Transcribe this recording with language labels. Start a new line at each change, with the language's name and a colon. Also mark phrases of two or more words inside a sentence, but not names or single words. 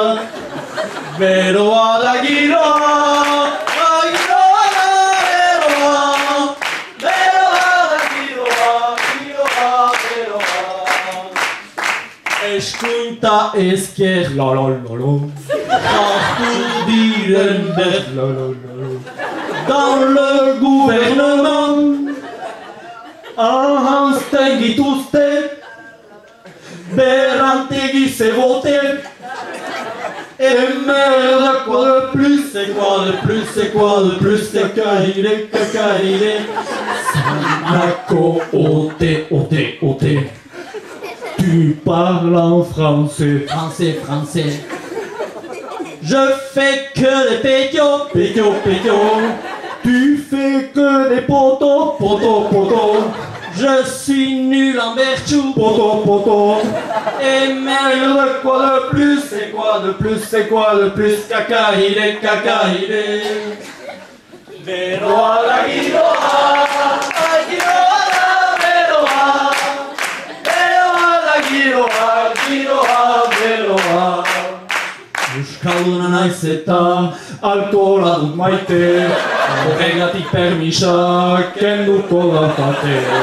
Basque: Beroa da giroa, giroa da beroa, beroa da giroa, giroa, beroa. Eskuinta ezker, lolololo, hartu diren ber, lolololo.
French: Dans le gouvernement,
Basque: ahanzten gituzte, berantegi zebote.
French: Et merde, quoi de plus, c'est quoi de plus, c'est quoi de plus, c'est caïré, caïré. Sanako, ote, ote, ote. Tu parles en français, français, français. Je fais que des pétios, pétios, pétios. Tu fais que des potos, potos, potos. Je suis nul en berchou, poto, poto. Et merde, quoi de plus, c'est quoi de plus, c'est quoi de plus, cacaïré, cacaïré.
Basque: Beroa da giroa, giroa da beroa. Beroa da giroa, giroa, beroa. Euskalduna naiz eta alkohola dut maite, horregatik permisak kenduko dautate.